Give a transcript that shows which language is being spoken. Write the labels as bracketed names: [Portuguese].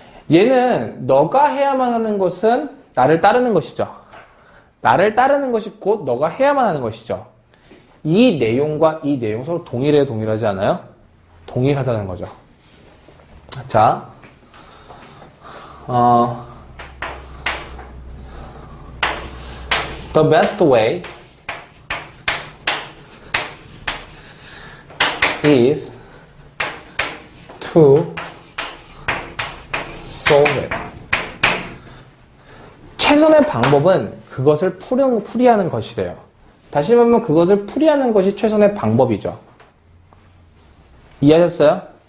[Korean] 얘는 너가 해야만 하는 것은 나를 따르는 것이죠. 나를 따르는 것이 곧 너가 해야만 하는 것이죠. 이 내용과 이 내용 서로 동일해요, 동일하지 않아요? 동일하다는 거죠. [English] 자, the best way is to solve it. [Korean] 최선의 방법은 그것을 풀이하는 것이래요. 다시 말하면 그것을 풀이하는 것이 최선의 방법이죠. 이해하셨어요?